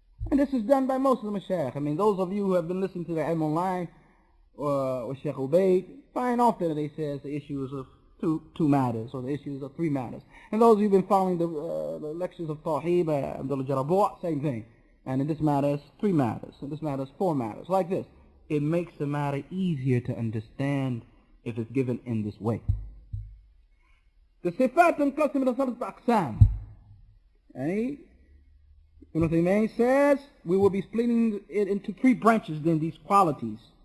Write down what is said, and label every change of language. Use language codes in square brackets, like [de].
[en] And this is done by most of the Mashaykh. I mean, those of you who have been listening to the ilm online, with Sheikh Ubaid, find often that they says the issues of two matters, or the issues of three matters. And those who've been following the lectures of Tawheed, Abdullah Jarabu', same thing. And in this matter is three matters, and this matter is four matters, like this. It makes the matter easier to understand if it's given in this way. [ar] The sifat تنقسم إلى ثلاثة أقسام. [en] And Ibn Taymiyyah says we will be splitting it into three branches. Then these qualities.